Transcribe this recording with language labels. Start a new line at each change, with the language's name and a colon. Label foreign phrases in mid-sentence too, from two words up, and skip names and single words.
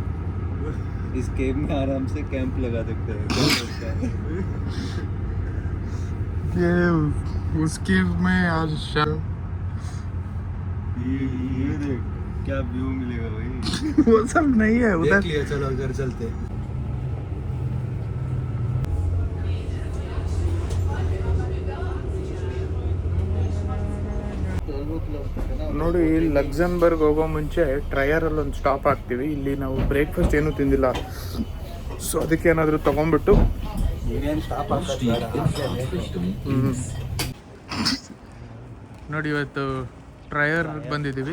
Hindi: इस केव में आराम से कैंप लगा सकते हैं. ये उस केव में आज ये देख क्या व्यू मिलेगा भाई. वो सब नहीं है उधर. चलो घर चलते.
Kannada: ನೋಡಿ, ಲಕ್ಸೆಂಬರ್ಗ್ ಹೋಗೋ ಮುಂಚೆ ಟ್ರಯರಲ್ಲಿ ಒಂದು ಸ್ಟಾಪ್ ಆಗ್ತೀವಿ. ಇಲ್ಲಿ ನಾವು ಬ್ರೇಕ್ಫಾಸ್ಟ್ ಏನೂ ತಿಂದಿಲ್ಲ, ಸೊ ಅದಕ್ಕೆ ಏನಾದರೂ ತೊಗೊಂಡ್ಬಿಟ್ಟು ನೋಡಿ ಇವತ್ತು ಟ್ರಯರ್ ಬಂದಿದ್ದೀವಿ.